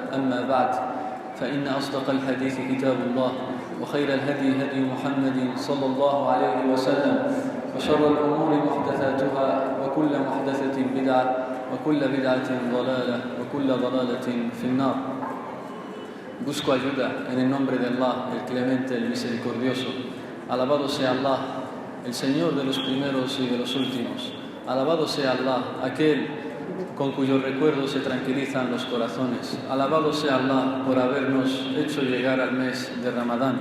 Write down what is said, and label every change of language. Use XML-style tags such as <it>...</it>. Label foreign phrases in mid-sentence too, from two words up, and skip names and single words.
<ar>أما بعد، فإن أصدق الحديث كتاب الله وخير الهدي هدي محمد صلى الله عليه وسلم وشر الأمور محدثاتها وكل محدثة بدعة وكل بدعة ضلالة وكل ضلالة في النار.</ar> <es>Busco ayuda en el nombre de Allah, el clemente, el misericordioso. Alabado sea Allah, el Señor de los primeros y de los últimos. Alabado sea Allah, aquel con cuyo recuerdo se tranquilizan los corazones. Alabado sea Allah por habernos hecho llegar al mes de Ramadán.</es>